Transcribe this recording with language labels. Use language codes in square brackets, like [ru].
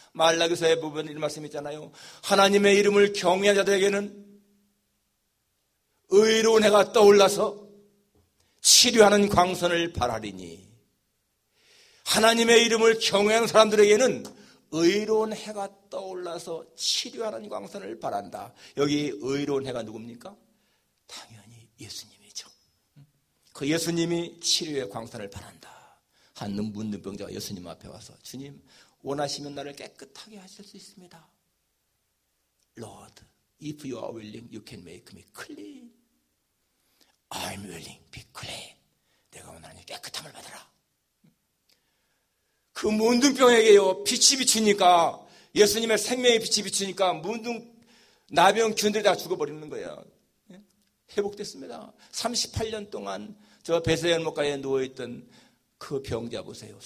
[ko] 말라기서의 부분에 이런 말씀이 있잖아요. 하나님의 이름을 경외한 자들에게는 의로운 해가 떠올라서 치료하는 광선을 발하리니, 하나님의 이름을 경외하는 사람들에게는 의로운 해가 떠올라서 치료하는 광선을 발한다. 여기 의로운 해가 누굽니까? 당연히 예수님이죠. 그 예수님이 치료의 광선을 발한다. 한 문둥병자가 예수님 앞에 와서, 주님, 원하시면 나를 깨끗하게 하실 수 있습니다. [en] Lord, if you are willing, you can make me clean. I'm willing, be clean. [ko] 내가 원하니 깨끗함을 받아라. 그 문둥병에게요, 빛이 비추니까, 예수님의 생명의 빛이 비추니까 나병균들이 다 죽어버리는 거예요. 회복됐습니다. 38년 동안 저 베세연못가에 누워있던 그 병자 보세요.